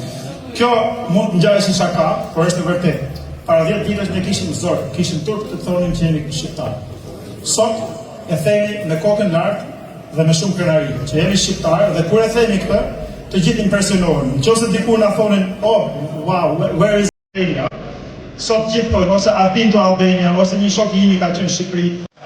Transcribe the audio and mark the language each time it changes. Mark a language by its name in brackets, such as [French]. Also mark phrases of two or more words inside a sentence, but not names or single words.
[Albanian] Kjo mund të ngjahet si shaka, por është e vërtetë. Para 10 vitesh ne kishim zor, kishim turp të thonim që jemi shqiptar. Sot e themi me kokën lart dhe me shumë krenari, që jemi shqiptar dhe kur e themi këtë, të gjithë impresionohen. Nëse dikur na thonin, [English] "Oh, wow, where is Albania?" [Albanian] Sot gjithë thonë, ose [English] I've been to Albania, [Albanian] ose një shok i imi ka qenë në Shqipëri,